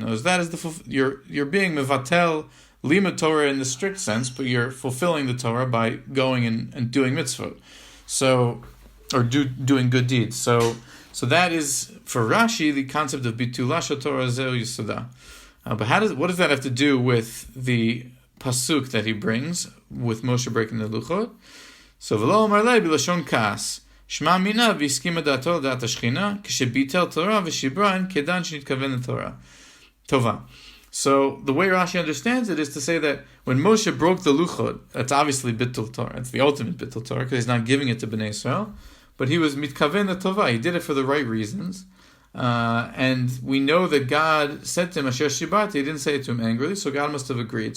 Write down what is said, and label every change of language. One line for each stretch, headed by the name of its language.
English: That is you're being mevatel limud Torah in the strict sense, but you're fulfilling the Torah by going and doing mitzvot. So, or doing good deeds. So that is for Rashi the concept of bitula shel Torah zeu yisoda. But what does that have to do with the pasuk that he brings with Moshe breaking the luchot?
Hebrew: So v'lo omar lei b'lashon kas. Shma mina v'askhima da'ato לדעת השכינה, כשביטל תורה ושיברן כדן שנתכוון לתורה. Tova.
English: So the way Rashi understands it is to say that when Moshe broke the luchot, that's obviously bittul Torah. It's the ultimate bittul Torah because he's not giving it to Bnei Israel. But he was mitkaven tova. He did it for the right reasons. And we know that God said to him, Asher Shibarta, he didn't say it to him angrily, so God must have agreed.